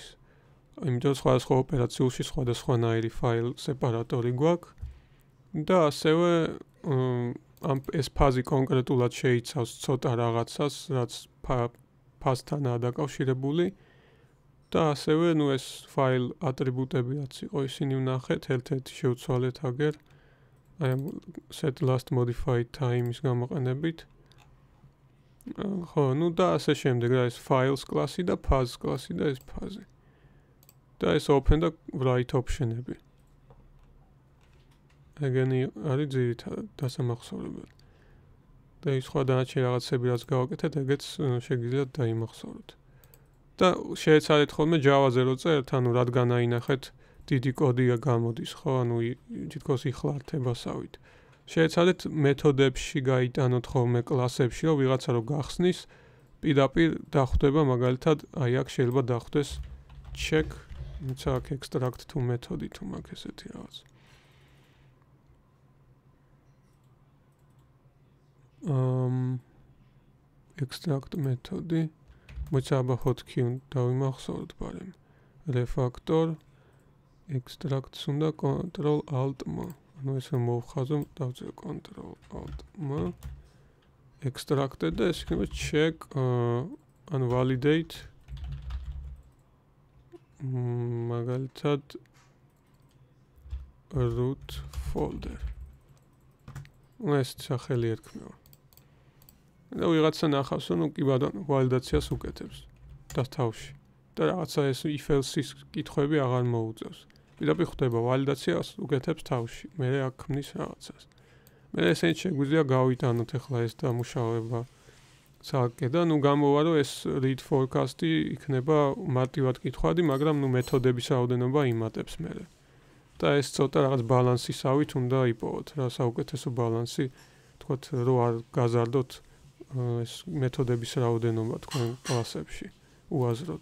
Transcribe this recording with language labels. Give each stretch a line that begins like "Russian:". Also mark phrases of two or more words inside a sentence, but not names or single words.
Georgian: იმიტომ სხვადასხვა ოპერაციულში სხვადასხვანაირი ფაილ სეპარატორი გვაქვს და ასევე ეს ფაზი კონკრეტულად შეიცავს ცოტა რაღაცას, რაც ფაზთანაა დაკავშირებული და ასევე ნუ ეს ფაილ ატრიბუტები რაც იყო, ისინი ვნახეთ, ერთ-ერთი შევცვალეთ აგერ აი
English: set last modified time-
Georgian: ის გამოყენებით. ხო, ნუ და ასე შემდეგ რა ეს files კლასი და fuzz კლასი და ეს ფაზი. და ეს open და write option-ები. ეგენი არის ძირითადად დასამახსოვრებელი. და ის სხვა დანარჩენი რაღაცები რაც გავაკეთეთ, ეგეც შეგიძლიათ დაიმახსოვროთ. და შეეცადეთ ხოლმე Java-ზე რო წერთ, ანუ რადგან აინახეთ დიდი კოდია გამოდის, ხო, ანუ თითქოს იხლართებასავით. შეეცადეთ მეთოდებში გაიტანოთ ხოლმე კლასებში, რომ ვიღაცა რო გახსნის, პირდაპირ დახვდება მაგალითად, აი აქ შეიძლება დახვდეს check, თუმცა აქ
English: extract to
Georgian: მეთოდი თუ მაგ ესეთი რაღაც. extract მეთოდი მოიცა აბა hotkey დავიმახსოვროთ ბარემ.
English: refactor extracts
Georgian: უნდა
English: control alt m.
Georgian: ანუ ესე მოვხაზო, დავწერე
English: control alt m.
Georgian: extracted და ეს იქნება check ანუ validate მაგალითად
English: root folder.
Georgian: ეს სახელი ერქმევა. და ვიღაცა ნახავს, რომ კი ბატონო, ვალიდაციას უკეთებს და თავში. და რაღაცა ეს if-else-ის კითხვები აღარ მოუწევს. პირდაპირ ხვდება ვალიდაციას უკეთებს თავში. მე აქ ქმნის რაღაცას. მე ესენი შეგვიძლია გავიტანოთ ახლა ეს დამუშავება ცალკე და ნუ გამოვა, რომ ეს
English: read forecast-
Georgian: ი იქნება მარტივად კითხვადი, მაგრამ ნუ მეთოდების რაოდენობა იმატებს მე. და ეს ცოტა რაღაც ბალანსისავით უნდა იპოვოთ, რა საუკეთესო ბალანსი, თქვათ, რომ არ გაზარდოთ ეს მეთოდების რაოდენობა თქვენ კლასებში უაზროდ.